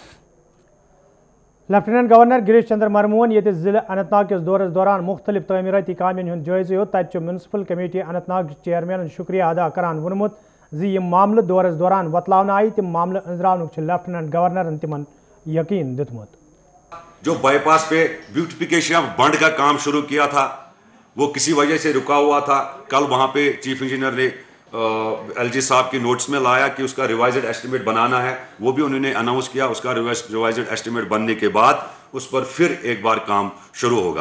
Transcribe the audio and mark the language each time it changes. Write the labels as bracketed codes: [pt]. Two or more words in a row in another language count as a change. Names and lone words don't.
[ks] لیفٹیننٹ گورنر گریش چندر مرمون یہ ضلع اننت ناگ کس دورس دوران مختلف تعمیراتی کامین ہند جائزہ ہو، تت میونسپل کمیٹی اننت ناگ چیئرمین شکریہ ادا کران وونمت زِ یم معاملہ دورس دوران وتلاونہ آئی تم معاملہ انزراونک لیفٹیننٹ گورنرن تمن یقین دتمت۔ [ur] جو بائی پاس پہ [en] beautification of bund [ur] کا کام شروع کیا تھا وہ کسی وجہ سے رکا ہوا تھا، کل وہاں پہ [en] chief engineer [ur] نے ایل جی صاحب کی نوٹس میں لایا کہ اس کا [en] revised estimate [ur] بنانا ہے، وہ بھی انہوں نے اناؤنس کیا۔ اس کا [en] revised estimate [ur] بننے کے بعد اس پر پھر ایک بار کام شروع ہوگا۔